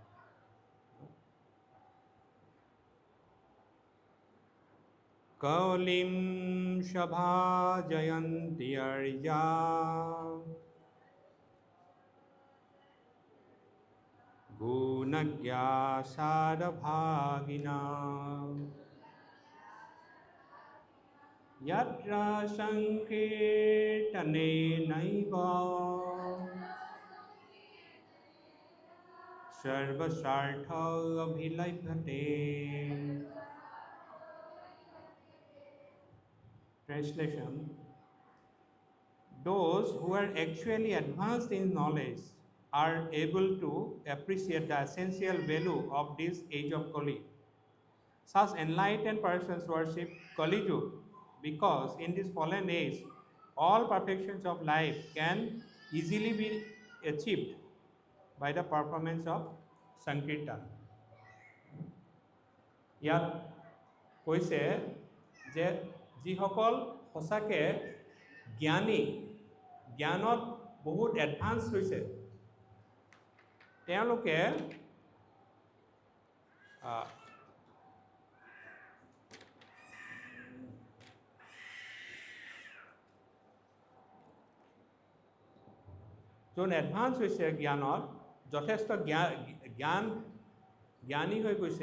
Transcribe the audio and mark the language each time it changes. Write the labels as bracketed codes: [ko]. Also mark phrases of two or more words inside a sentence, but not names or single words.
[sa] कलिम सभा जयन्ती आर्या गुणज्ञा सारभागिना यत्र संकीर्तनेनैव सर्वसार्थमभिलभ्यते। [en] Translation: those who are actually advanced in knowledge are able to appreciate the essential value of this age of Kali. Such enlightened persons worship Kali Yuga because in this fallen age, all perfections of life can easily be achieved by the performance of Sankirtan. [as] ইয়াত কৈছে যে যিসকল সঁচাকে জ্ঞানী, জ্ঞানত বহুত এডভান্স হৈছে, তেওঁলোকে যোন এডভান্স হৈছে জ্ঞানত, যথেষ্ট জ্ঞানী হৈ গৈছে।